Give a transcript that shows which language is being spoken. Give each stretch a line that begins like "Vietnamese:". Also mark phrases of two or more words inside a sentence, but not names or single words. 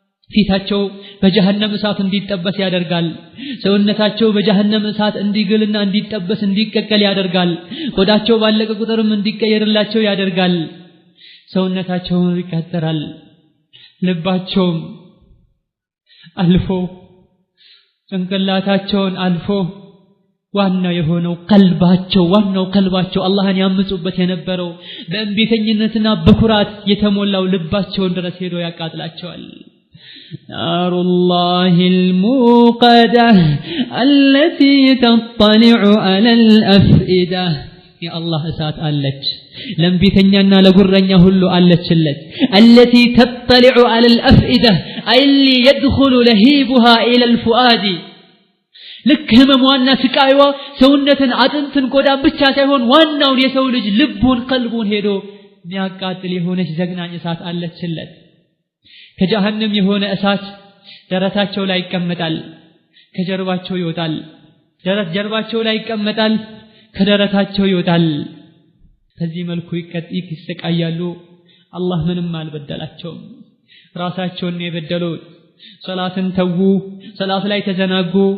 Amharic: ፊታቸው በጀሃነም እሳት እንዲጠበስ ያደርጋል ሰውነታቸው በጀሃነም እሳት እንዲግልና እንዲጠበስ እንዲቀቀል ያደርጋል ቆዳቸው ባለቀ ቁጥርም እንዲቀየርላቸው ያደርጋል ሰውነታቸው ይቀጠራል ልባቸው አልፎ ጭንቅላታቸውን አልፎ ዋናው ቀልባቸው አላህን ያምጹበት የነበረው በእንቢተኝነትና በኩራት የተሞላው ልባቸውን ድረስ ሄዶ ያቃጥላቸዋል
Arabic: نار الله الموقدة التي تطلع على الأفئدة يا الله
Amharic: እሳት አለች ለምቢተኛና ለጉረኛ ሁሉ አለችለት
Arabic: التي تطلع على الأفئدة أي اللي يدخل لهيبها إلى الفؤاد
Amharic: ልክ ህመሟና ስቃይዋ ሰውነትን አጥንትን ቆዳን ብቻ ሳይሆን ዋናውን የሰው ልጅ ልቡን ቀልቡን ሄዶ የሚያቃጥል የሆነች ዘግናኝ እሳት አለችለት ከጀሃነም የሆነ እሳት ደረታቸው ላይ ይቀመጣል ከጀርባቸው ይወጣል ጀርባቸው ላይ ይቀመጣል ከደረታቸው ይወጣል በዚህ መልኩ ይሰቃያሉ አላህ ምንም አልበደላቸውም ራሳቸውን የበደሉት ሶላትን ተዉ ሶላት ላይ ተዘናጉ